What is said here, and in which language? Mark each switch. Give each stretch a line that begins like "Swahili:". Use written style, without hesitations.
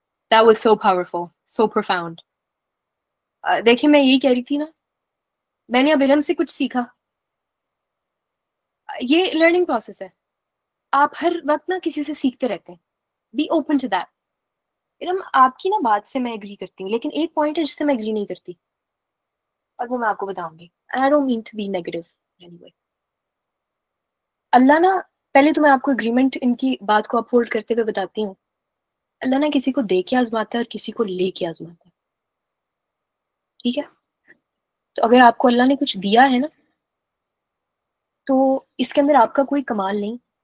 English: That was so powerful, so profound.
Urdu: دیکھیں میں یہی کہہ رہی تھی نا، میں نے اب ارم سے کچھ سیکھا. یہ لرننگ پروسیس ہے. آپ ہر وقت نا کسی سے سیکھتے رہتے ہیں.
English: Be open to that.
Urdu: Iram آپ کی نا بات سے میں اگری کرتی ہوں، لیکن ایک پوائنٹ ہے جس سے میں اگری نہیں کرتی، اور وہ میں آپ کو بتاؤں گی.
English: I don't mean to be negative anyway.
Urdu: اللہ نا، پہلے تو میں آپ کو اگریمنٹ ان کی بات کو اپ ہولڈ کرتے ہوئے بتاتی ہوں. اللہ نا کسی کو دے کے آزماتا ہے اور کسی کو لے کے آزماتا ہے. ٹھیک ہے؟ تو اگر آپ کو اللہ نے کچھ دیا ہے نا، تو اس کے اندر آپ کا کوئی کمال نہیں.